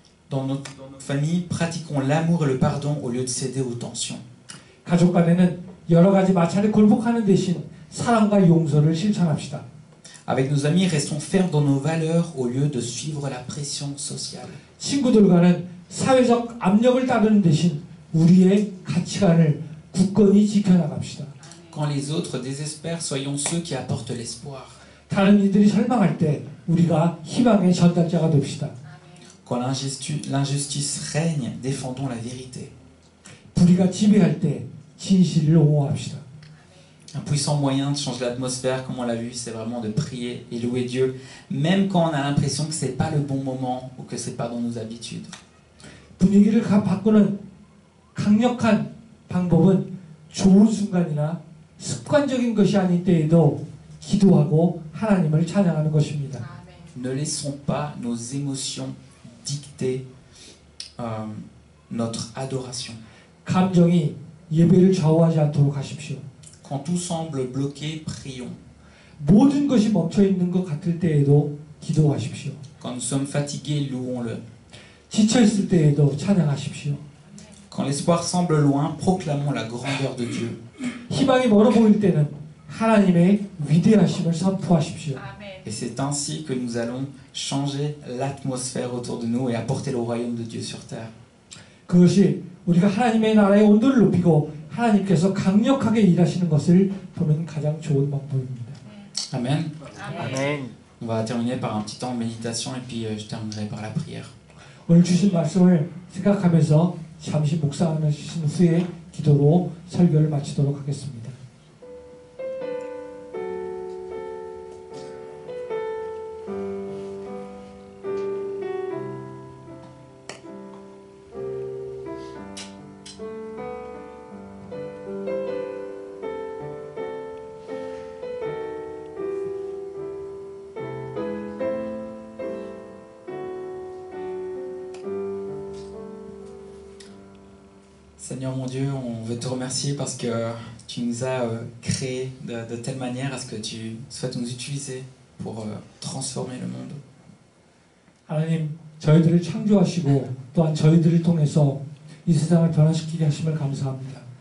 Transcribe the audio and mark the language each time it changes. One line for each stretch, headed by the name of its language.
French: Dans notre famille, pratiquons l'amour et le pardon au lieu de céder aux tensions.
Korean: 가족 간에는 여러 가지 마찰에 굴복하는 대신 사랑과 용서를 실천합시다.
French: Avec nos amis, restons fermes dans nos valeurs au lieu de suivre la pression sociale.
Korean: 친구들과는 사회적 압력을 따르는 대신 우리의 가치관을 굳건히 지켜나갑시다.
French: Quand les autres désespèrent, soyons ceux qui apportent l'espoir.
Korean: 다른 이들이 절망할 때 우리가 희망의 전달자가 됩시다.
French: Quand l'injustice règne, défendons la vérité.
Korean: 불의가 지배할 때 진실을 옹호합시다.
French: Un puissant moyen de changer l'atmosphère, comme on l'a vu, c'est vraiment de prier et louer Dieu, même quand on a l'impression que c'est pas le bon moment ou que c'est pas dans nos habitudes.
Korean: 분위기를 바꾸는 강력한 방법은 좋은 순간이나 습관적인 것이 아닌 때에도 기도하고 하나님을 찬양하는 것입니다.
French: Ne laissons pas nos émotions dicter notre adoration.
Korean: 감정이 예배를 좌우하지 않도록 하십시오.
French: Quand tout semble bloqué, prions.
Korean: 모든 것이 멈춰 있는 것 같을 때에도 기도하십시오.
French: Quand nous sommes fatigués, louons-le.
Korean: 지쳐 있을 때에도 찬양하십시오.
French: Quand l'espoir semble loin, proclamons la grandeur de Dieu.
Korean: 희망이 멀어 보일 때는 하나님의 위대하심을 선포하십시오.
French: Et c'est ainsi que nous allons changer l'atmosphère autour de nous et apporter le royaume de Dieu sur terre.
Korean: 그것이 우리가 하나님의 나라의 온도를 높이고 하나님께서 강력하게 일하시는 것을 보는 가장 좋은 방법입니다.
French: Amen.
Korean: 아멘.
French: On va terminer par un petit temps de méditation et puis je terminerai par la prière.
Korean: 오늘 주신 말씀을 생각하면서 잠시 묵상하신 후에 기도로 설교를 마치도록 하겠습니다.
French: Seigneur mon Dieu, on veut te remercier parce que tu nous as créés de telle manière à ce que tu souhaites nous utiliser pour transformer le monde.
Korean: 하나님, 저희들을 창조하시고 또한 저희들을 통해서 이 세상을 변화시키게 하심을 감사합니다.